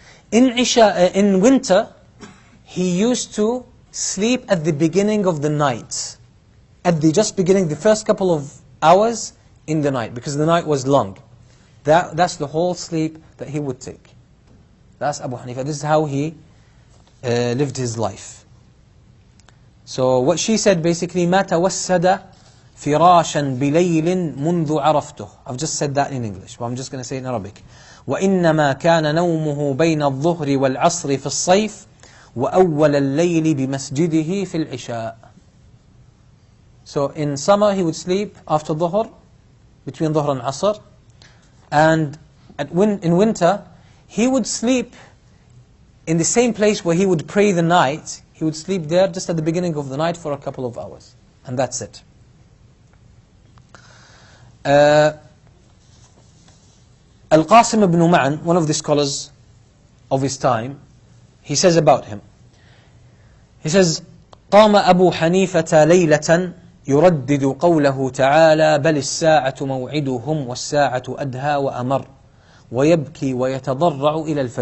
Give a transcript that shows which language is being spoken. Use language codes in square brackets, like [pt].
[en] In winter, he used to sleep at the beginning of the night. At the just beginning, the first couple of hours in the night, because the night was long. That's the whole sleep that he would take. That's Abu Hanifa. This is how he lived his life. So what she said basically, [ar] مَا تَوَسَّدَ فِرَاشًا بِلَيْلٍ مُنْذُ عَرَفْتُهُ. [en] I've just said that in English, but I'm just going to say it in Arabic. [ar] وَإِنَّمَا كَانَ نَوْمُهُ بَيْنَ الظُّهْرِ وَالْعَصْرِ فِي الصَّيْفِ وَأَوَّلَ اللَّيْلِ بِمَسْجِدِهِ فِي الْعِشَاءِ. [en] So in summer he would sleep after dhuhr, between dhuhr and asr. And in winter, he would sleep in the same place where he would pray the night. He would sleep there just at the beginning of the night for a couple of hours. And that's it. Al-Qasim ibn Ma'an, one of the scholars of his time, he says about him. He says, [ar] قام أبو حنيفة ليلة يردد قوله تعالى بل الساعة موعدهم والساعة أدهى وأمر ويبكي ويتضرع إلى الفجر